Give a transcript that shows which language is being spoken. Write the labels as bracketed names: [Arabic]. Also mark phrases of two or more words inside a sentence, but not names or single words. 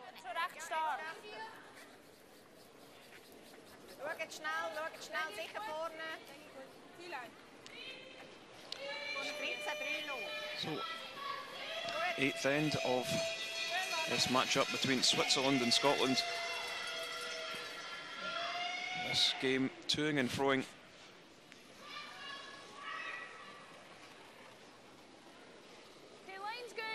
[English] And [Dutch] Zo recht staan. [German] Schau schnell, sicher vorne. [English] So, 8th end of this matchup between Switzerland and Scotland. This game toing and froing. Okay, line's good.